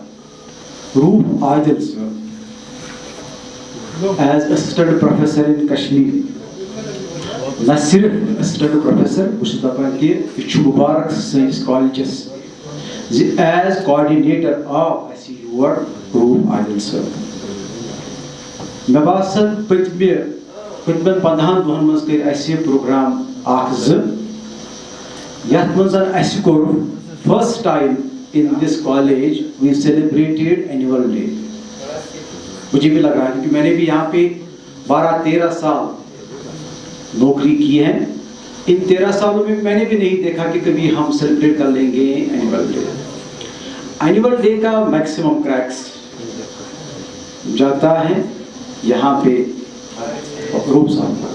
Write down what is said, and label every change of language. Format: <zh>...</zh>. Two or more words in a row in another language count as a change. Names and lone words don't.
<ks>روٗف عادل صٲب</ks> <en>as assistant professor in Kashmir</en> <ks>نہ صرف اسسٹنٹ پروفیسر بہٕ چھُس دپان کہِ یہِ چھُ مُبارک سٲنِس کالجس زِ</ks> <en>as coordinator</en> <ks>آو اَسہِ یور روٗف عادل صٲب. مےٚ باسان پٔتمٮ۪ن 15 دۄہن منٛز کٔرۍ اَسہِ پروگرام 1-2 یتھ منٛز اَسہِ کوٚر</ks> <en>first time in this college we celebrated annual day.</en> <ur>مجھے بھی لگ رہا ہے کیونکہ میں نے بھی یہاں پہ 12-13 سال نوکری کی ہے. ان 13 سالوں میں نے بھی نہیں دیکھا کہ کبھی ہم سیلیبریٹ کر لیں گے</ur> <en>annual day. annual day</en> <ur>کا میکسیمم کریکس جاتا ہے یہاں پہ روپ صاحب.</ur>